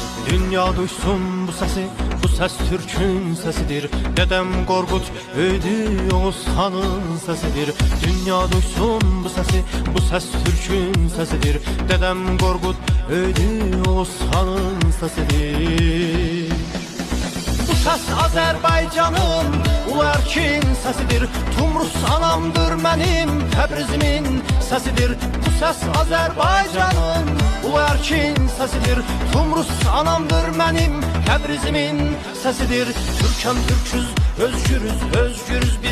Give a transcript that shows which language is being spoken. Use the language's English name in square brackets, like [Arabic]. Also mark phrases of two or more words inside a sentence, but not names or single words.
[Turkish] Dünya duysun bu sesi, bu ses Türk'ün sesidir. Dedem Korkut öydü Oğuz Han'ın sesidir. Dünya duysun bu sesi, bu ses Türk'ün sesidir. Dedem Korkut öydü Oğuz Han'ın sesidir. Bu ses Azərbaycanın ulu erkin sesidir. [Azerbaijani] Tumrus anamdır mənim Təbrizimin sesidir. [Turkish] Bu ses Azərbaycanın ulu erkin sesidir. [Azerbaijani] Tumrus anamdır mənim Təbrizimin sesidir. [Turkish] Türkəm türküz, özgürüz, özgürüz biz.